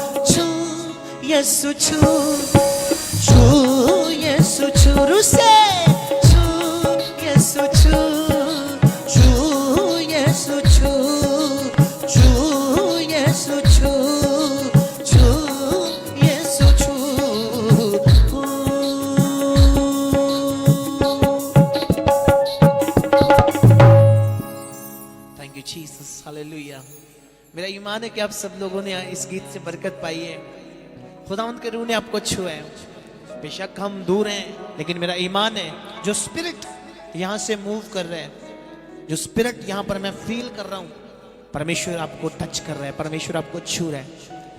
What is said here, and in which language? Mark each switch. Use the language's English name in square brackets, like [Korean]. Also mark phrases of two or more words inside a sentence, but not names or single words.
[Hindi] छू यसू छू, छू यसू छू, रुसे छू यसू छू, छू यसू छू, छू यसू छू, छू यसू छू। [English] Thank you Jesus, [Hindi] हालेलुया। मेरा ईमान है कि आप सब लोगों ने इस गीत से बरकत पाई है। खुदावंद के रूह ने आपको छुआ है। बेशक हम दूर हैं, लेकिन मेरा ईमान है जो स्पिरिट यहाँ से मूव कर रहे हैं, जो स्पिरिट यहाँ पर मैं फील कर रहा हूँ, परमेश्वर आपको टच कर रहा है, परमेश्वर आपको छू रहा है।